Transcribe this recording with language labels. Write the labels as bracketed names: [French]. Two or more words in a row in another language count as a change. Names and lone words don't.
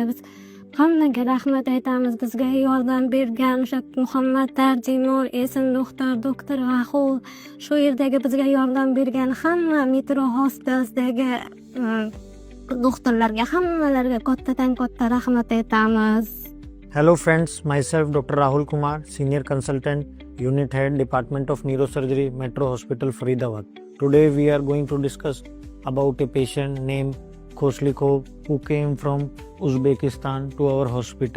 [Uzbek] Biz hammaga rahmat aytamiz. Bizga yordam bergan o'sha Muhammad tarjimon, esin doktor Rahul, shu yerdagi bizga yordam bergan hamma Metro Hospital'dagi doktorlarga, hammalarga kattadan katta rahmat aytamiz. [English] Hello friends, myself Dr. Rahul Kumar, Senior Consultant, Unit Head, Department of Neurosurgery, Metro Hospital, Faridabad. Today we are going to discuss about a patient named Khoslikov who came from Uzbekistan to our hospital.